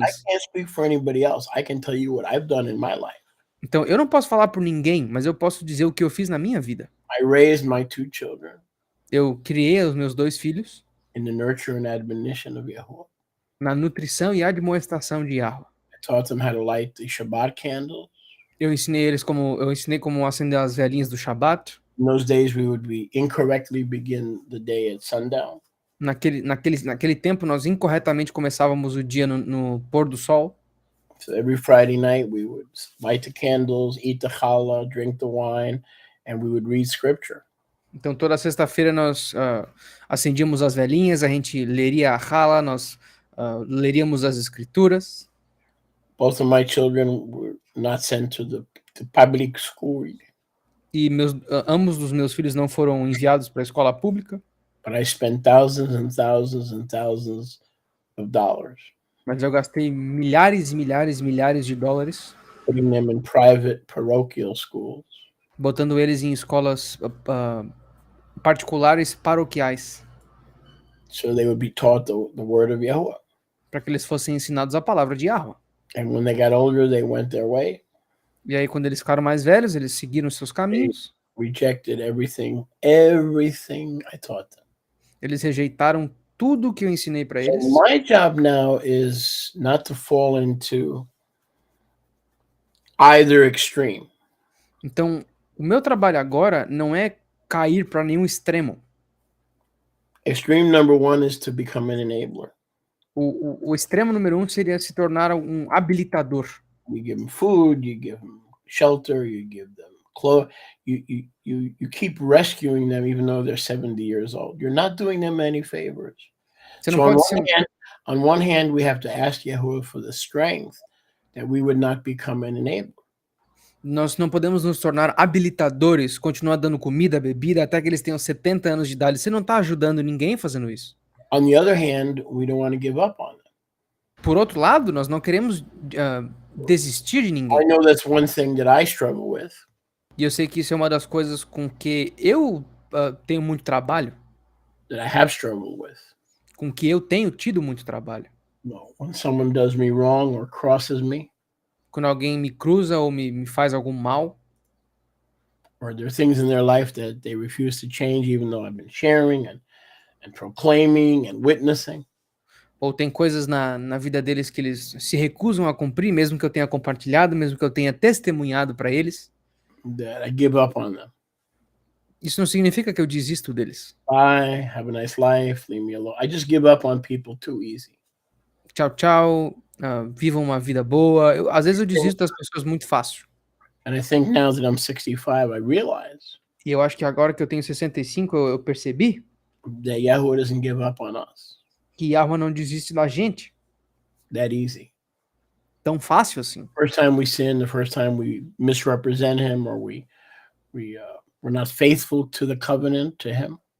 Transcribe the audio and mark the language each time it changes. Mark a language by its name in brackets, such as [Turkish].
[English] I can't speak for anybody else. I can tell you what I've done in my life. [Portuguese] Então, eu não posso falar por ninguém, mas eu posso dizer o que eu fiz na minha vida. [English] I raised my 2 children. [Portuguese] Eu criei os meus 2 filhos. [English] in the nurture and admonition of Yahuwah. [Portuguese] na nutrição e admoestação de Yahweh. [English] I taught them how to light the Shabbat candle. [Portuguese] Eu ensinei como acender as velhinhas do Shabat. [English] In those days, we would incorrectly begin the day at sundown. [Portuguese] Naquele tempo, nós incorretamente começávamos o dia no pôr do sol. [English] So every Friday night, we would light the candles, eat the challah, drink the wine, and we would read scripture. [Portuguese] Então, toda sexta-feira nós acendíamos as velhinhas, a gente leria a Hala, nós leríamos as escrituras. [English] Both of my children were not sent to the public school, [Portuguese] E ambos dos meus filhos não foram enviados para a escola pública, [English] but I spent thousands and thousands and thousands of dollars [Portuguese] mas eu gastei milhares e milhares e milhares de dólares [English] putting them in private parochial schools, [Portuguese] botando eles em escolas particulares paroquiais, [English] so they would be taught the word of Yahuwah. [Portuguese] para que eles fossem ensinados a palavra de Yahweh. [English] And when they got older, they went their way, [Portuguese] E aí, quando eles ficaram mais velhos, eles seguiram seus caminhos. [English] rejected everything I taught them. [Portuguese] Eles rejeitaram tudo que eu ensinei para [English] So [Portuguese] eles. [English] my job now is not to fall into either extreme. [Portuguese] Então, o meu trabalho agora não é cair para nenhum extremo. [English] Extreme number one is to become an enabler. [Portuguese] O extremo número 1 seria se tornar um habilitador. [English] You give them food, you give them shelter, you give them clothes. You keep rescuing them even though they're 70 years old. You're not doing them any favors. [Portuguese] Você não [English] So [Portuguese] pode ser [English] on one hand, we have to ask Yahuwah for the strength that we would not become an enabler. [Portuguese] Nós não podemos nos tornar habilitadores, continuar dando comida, bebida, até que eles tenham 70 anos de idade. Você não está ajudando ninguém fazendo isso. [English] On the other hand, we don't want to give up on them. [Portuguese] Por outro lado, nós não queremos desistir de [English] I [Portuguese] ninguém. [English] know that's one thing that I struggle with. [Portuguese] E eu sei que isso é uma das coisas com que eu tenho muito trabalho, [English] That I have struggled with. [Portuguese] com que eu tenho tido muito trabalho. [English] No, when someone does me wrong or crosses me, [Portuguese] Quando alguém me cruza ou me faz algum mal, [English] or there are things in their life that they refuse to change, even though I've been sharing and proclaiming and witnessing, [Portuguese] ou tem coisas na vida deles que eles se recusam a cumprir, mesmo que eu tenha compartilhado, mesmo que eu tenha testemunhado para eles, [English] that I give up on them. [Portuguese] isso não significa que eu desisto deles. [English] Bye, have a nice life, leave me alone. I just give up on people too easy. [Portuguese] Tchau, tchau, vivam uma vida boa. Às vezes eu desisto das pessoas muito fácil. [English] And I think now that I'm 65, I realize [Portuguese] E eu acho que agora que eu tenho 65, eu percebi [English] that Yahweh doesn't give up on us [Portuguese] que Yahweh não desiste da gente [English] that easy. [Portuguese] tão fácil assim. [English] First time we sin, the first time we misrepresent him, or we're not faithful to the covenant to him,